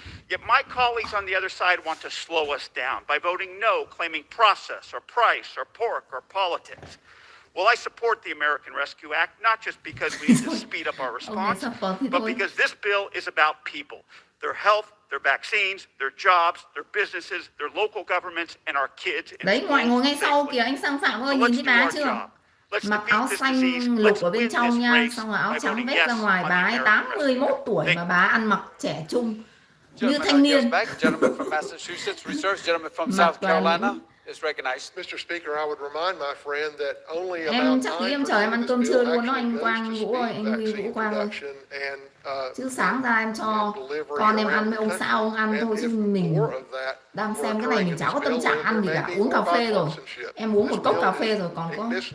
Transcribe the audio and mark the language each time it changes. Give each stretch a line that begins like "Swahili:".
English: Yet my colleagues on the other side want to slow us down by voting no, claiming process or price or pork or politics. Well, I support the American Rescue Act, not just because we need to speed up our response, but because this bill is about people, their health, their vaccines, their jobs, their businesses, their local governments, and our kids.
Vietnamese: Đấy, ngoại ngồi ngay sau kìa, anh Sang Phạm ơi, nhìn thấy bà chưa? Mặc áo xanh lục ở bên trong nha, xong rồi áo trắng vét ra ngoài. Bà ấy 81 tuổi mà bà ăn mặc trẻ trung như thanh niên.
English: Gentleman from Massachusetts reserves. Gentleman from South Carolina is recognized. Mr. Speaker, I would remind my friend that only
Vietnamese: Em
English: about
Vietnamese: chắc tí em chờ em ăn cơm trưa luôn đó, anh Quang Vũ ơi, anh Huy Vũ Quang ơi. Chứ sáng ra em cho con em ăn với ông xã ông ăn thôi, chứ mình đang xem cái này mình chả có tâm trạng ăn gì cả, uống cà phê rồi. Em uống một cốc cà phê rồi còn có.